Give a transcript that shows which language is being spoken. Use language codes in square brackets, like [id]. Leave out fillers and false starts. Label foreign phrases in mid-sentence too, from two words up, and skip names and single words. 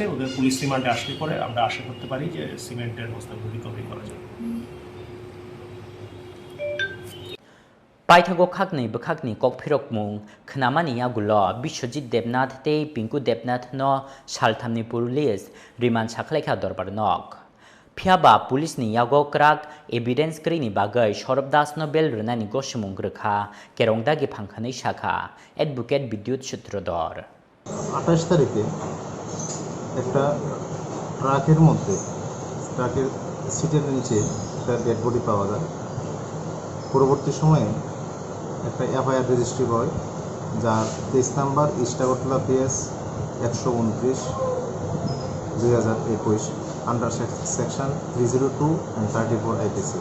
[bn] ওদের পুলিশ রিমান্ডে আসলে পরে আমরা আশা করতে পারি যে সিমেন্টের বস্তাগুলো রিকভারি করা যাবে। [trp] পাইথাগো খাকনি বখাকনি ককফিরক মুং খনামানি আগুলো বিশ্বজিৎ দেবনাথ তে পিঙ্কু দেবনাথ ন সালথামনি [en] police remand [trp] সাখলেখা দরবার নক ফিয়াবা পুলিশ ni yago krak evidence kri ni bagai sorop das no bel runani gosmung grkha kerongda gi phangkhani shakha advocate bidyut sutrodor [bn] 28 তারিখে একটা ট্রাকের মধ্যে ট্রাকের সিটের নিচে একটা ডেড বডি পাওয়া যায়। পরবর্তী সময়ে একটা এফআইআর রেজিস্ট্রি হয়, যার কেস নাম্বার ইস্টাগটলা পিএস 129/2021 আন্ডার সেকশন 302 অ্যান্ড 34 আইপিসি।